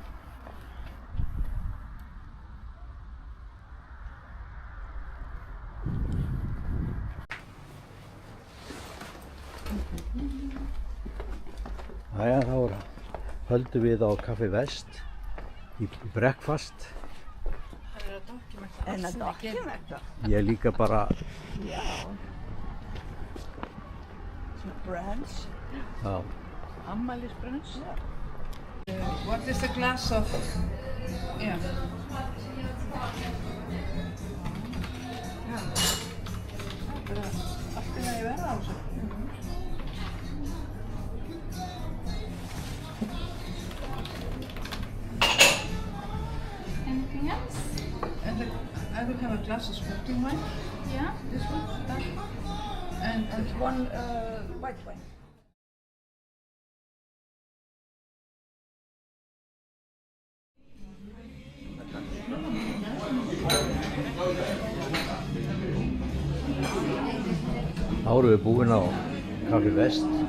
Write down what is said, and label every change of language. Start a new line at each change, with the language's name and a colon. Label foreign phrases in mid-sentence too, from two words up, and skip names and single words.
Icelandic: Jæja, þá höldum við á Kaffi Vest í breakfast. En að dokumenta? Ég líka bara... Já. Svona brunch. Já. Afmælisbrunch. Já.
English: What is a glass of... Yeah.
Icelandic: Já. Það er allt í lagi verða á þessu.
English: Anything else? And I will have a glass of sparkling wine. Yeah. This one, that one. And one white wine.
Icelandic: Þá erum við búin á Kaffi Vest.